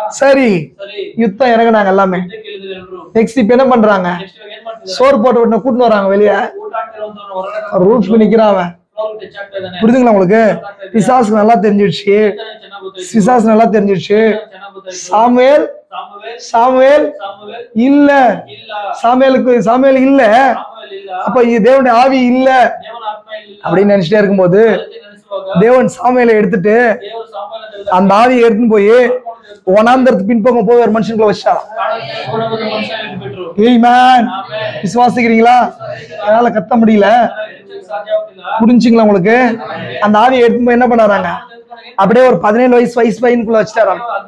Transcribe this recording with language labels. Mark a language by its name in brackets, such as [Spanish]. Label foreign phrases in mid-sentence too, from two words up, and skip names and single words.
[Tamil] சரி, [Kannada] ಸರಿ. [Tamil] யுத்தம் இறங்குனாங்க எல்லாமே. [Kannada] ಇದಕ್ಕೆ ಇಳಿದ್ರು ಎಲ್ರು. [Tamil] நெக்ஸ்ட் இப்ப என்ன பண்றாங்க? [Kannada] ನೆಕ್ಸ್ಟ್ ಏನ್ ಮಾಡ್ತಿದ್ದಾರೆ? [Tamil] சோறு போட்டு விட்டு கூட்டிட்டு வராங்க வெளியே. [Kannada] ಊಟ ಆಗ್ತಿರೋಂತವ್ನು ಹೊರಗಡೆ [Tamil] ரூஃப்க்கு நிக்கிறான் அவன். [English] floor touch [Kannada] ಆಗ್ತಾ ಇದ್ದಾನೆ. [Tamil] புரியுதுங்களா உங்களுக்கு? பிசாசுக்கு நல்லா தெரிஞ்சிடுச்சு. [Kannada] ಚೆನ್ನಾಗಿ ಗೊತ್ತಾಯ್ತು. [Tamil] பிசாசு நல்லா தெரிஞ்சிடுச்சு. [Kannada] ಚೆನ್ನಾಗಿ ಗೊತ್ತಾಯ್ತು. [Tamil] சாமுவேல் [Kannada] ಸಾಮುವೇಲ್ [Tamil] சாமுவேல் [Kannada] ಸಾಮುವೇಲ್ [Tamil] இல்ல. [Kannada] ಇಲ್ಲ. [Tamil] சாமுவேல் இல்ல. [Kannada] ಸಾಮುವೇಲ್ ಇಲ್ಲ. [Tamil] அப்ப இது தேவனுடைய ஆவி இல்ல [Kannada] ದೇವನ ಆತ್ಮ ಇಲ್ಲ [Tamil] அப்படின்னு நினைச்சிட்டே இருக்கும்போது [Kannada] ಅದಕ್ಕೆ ನೆನೆಸುವಾಗ [Tamil] தேவன் சாமுவேலை எடுத்துட்டு அந்த ஆவியை எடுத்துன்னு போய் வனாந்தரத்து பின்பக்கம் போய் ஒரு மனுஷனுக்குள்ள வச்சாராம். ஆமென். விசுவாசிக்கிறீங்களா? என்னால கத்த முடியல, புரிஞ்சுங்களா உங்களுக்கு? அந்த ஆவியை எடுத்து போய் என்ன பண்ணாராங்க, அப்படியே ஒரு 17 வயசு பையனுக்குள்ள வச்சுட்டாராம்.